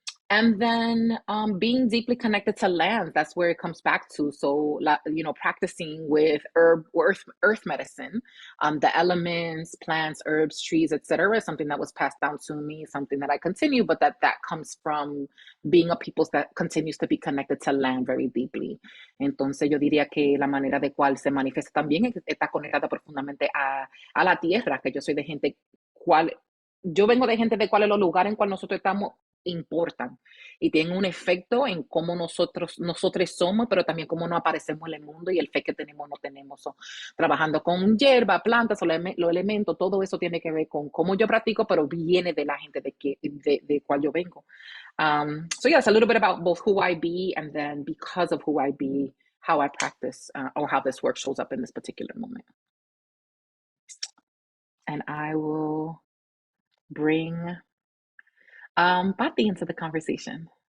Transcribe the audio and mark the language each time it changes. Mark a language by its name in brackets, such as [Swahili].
[English] And then being deeply connected to land, that's where it comes back to. So, practicing with earth medicine, the elements, plants, herbs, trees, etc., is something that was passed down to me, something that I continue, but that comes from being a people that continues to be connected to land very deeply. [Spanish] Entonces, yo diría que la manera de cual se manifiesta también está conectada profundamente a la tierra, que yo soy de gente yo vengo de gente de cuales los lugares en cuales nosotros estamos importan y tienen un efecto en cómo nosotros somos, pero también cómo nos aparecemos en el mundo y el fe que tenemos o no tenemos. So, trabajando con hierba, plantas, los elementos, todo eso tiene que ver con cómo yo practico, pero viene de la gente de cual yo vengo. [English] So yes, a little bit about both who I be, and then because of who I be, how I practice or how this work shows up in this particular moment. And I will bring Patti into the conversation.